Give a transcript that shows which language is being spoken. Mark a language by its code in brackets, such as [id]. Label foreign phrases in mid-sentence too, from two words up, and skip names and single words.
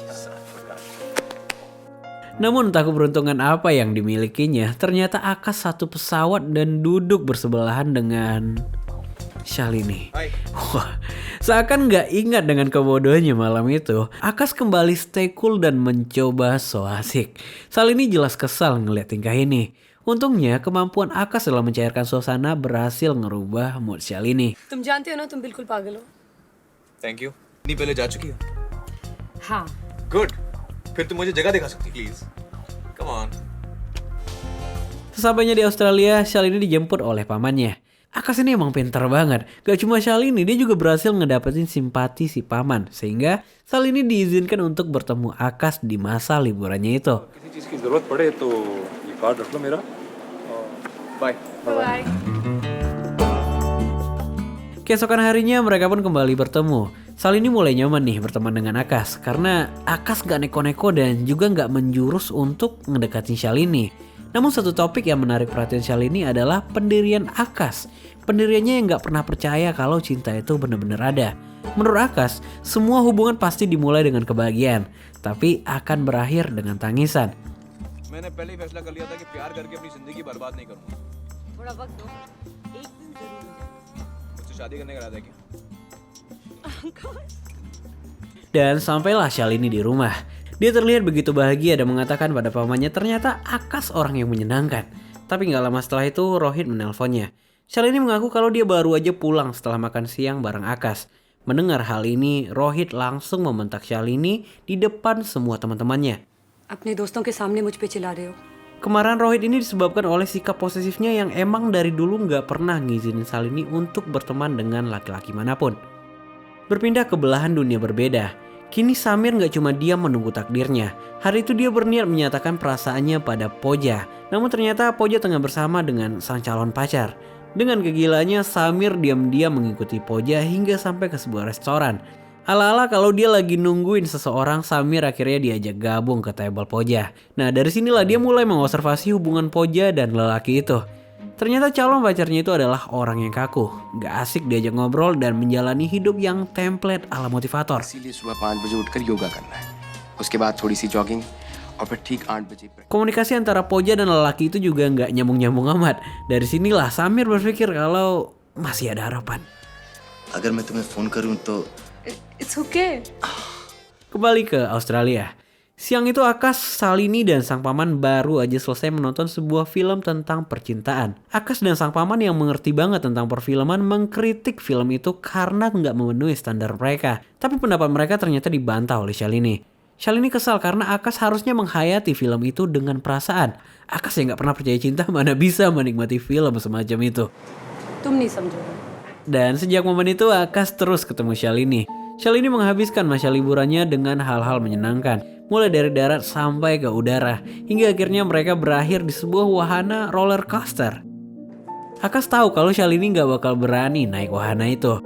[id] Namun entah keberuntungan apa yang dimilikinya, ternyata Akash satu pesawat dan duduk bersebelahan dengan Shalini. Wah, seakan gak ingat dengan kebodohannya malam itu, Akash kembali [en] stay cool [id] dan mencoba so asik. Shalini jelas kesal ngeliat tingkah ini. Untungnya kemampuan Akash dalam mencairkan suasana berhasil ngerubah mood Shalini. [hi] तुम जानते हो ना तुम बिल्कुल पागल हो [en] thank you [hi] नहीं पहले जा चुकी हो हाँ गुड फिर तुम मुझे जगह दिखा सकती [en] please come on [id] Sesampainya di Australia, Shalini dijemput oleh pamannya. Akash ini emang pintar banget. Gak cuma Shalini, dia juga berhasil ngedapetin simpati si paman. Sehingga Shalini diizinkan untuk bertemu Akash di masa liburannya itu. [hi] किसी चीज़ की ज़रूरत पड़े तो ये कार्ड रख लो मेरा बाय बाय [id] Keesokan harinya mereka pun kembali bertemu. Shalini mulai nyaman nih berteman dengan Akash. Karena Akash gak neko-neko dan juga gak menjurus untuk ngedekatin Shalini. Namun satu topik yang menarik perhatian Shalini adalah pendirian Akash. Pendiriannya yang gak pernah percaya kalau cinta itu benar-benar ada. Menurut Akash, semua hubungan pasti dimulai dengan kebahagiaan, tapi akan berakhir dengan tangisan. [hi] मैंने पहले ही फैसला कर लिया था कि प्यार करके अपनी जिंदगी बर्बाद नहीं करूंगा थोड़ा वक्त दो एक दिन जरूर हो जाए मुझसे शादी करने का इरादा है क्या [id] Dan sampailah Shalini di rumah. Dia terlihat begitu bahagia dan mengatakan pada pamannya ternyata Akash orang yang menyenangkan. Tapi gak lama setelah itu Rohit menelponnya. Shalini mengaku kalau dia baru aja pulang setelah makan siang bareng Akash. Mendengar hal ini, Rohit langsung membentak Shalini di depan semua teman-temannya. [hi] अपने दोस्तों के सामने मुझ पे चिल्ला रहे हो [id] Kemarahan Rohit ini disebabkan oleh sikap posesifnya yang emang dari dulu gak pernah ngizinin Shalini untuk berteman dengan laki-laki manapun. Berpindah ke belahan dunia berbeda. Kini Samir gak cuma diam menunggu takdirnya. Hari itu dia berniat menyatakan perasaannya pada Pooja. Namun ternyata Pooja tengah bersama dengan sang calon pacar. Dengan kegilaannya Samir diam-diam mengikuti Pooja hingga sampai ke sebuah restoran. Ala-ala kalau dia lagi nungguin seseorang, Samir akhirnya diajak gabung ke table Pooja. Nah dari sinilah dia mulai mengobservasi hubungan Pooja dan lelaki itu. Ternyata calon pacarnya itu adalah orang yang kaku, gak asik diajak ngobrol dan menjalani hidup yang template ala motivator. [hi] इसीलिए सुबह 5 बजे उठकर योगा करना है उसके बाद थोड़ी सी जॉगिंग और फिर ठीक 8 बजे [id] Komunikasi antara Poja dan lelaki itu juga nggak nyambung-nyambung amat. Dari sinilah Samir berpikir kalau masih ada harapan. [hi] अगर मैं तुम्हें फोन करूं तो [en] It's okay. [id] Kembali ke Australia. Siang itu Akas, Shalini, dan sang paman baru aja selesai menonton sebuah film tentang percintaan. Akas dan sang paman yang mengerti banget tentang perfilman mengkritik film itu karena nggak memenuhi standar mereka. Tapi pendapat mereka ternyata dibantah oleh Shalini. Shalini kesal karena Akas harusnya menghayati film itu dengan perasaan. Akas yang nggak pernah percaya cinta mana bisa menikmati film semacam itu. [hi] तुम नहीं समझोगे. [id] Dan sejak momen itu Akas terus ketemu Shalini. Shalini menghabiskan masa liburannya dengan hal-hal menyenangkan, mulai dari darat sampai ke udara, hingga akhirnya mereka berakhir di sebuah wahana roller coaster. Akas tahu kalau Shalini gak bakal berani naik wahana itu.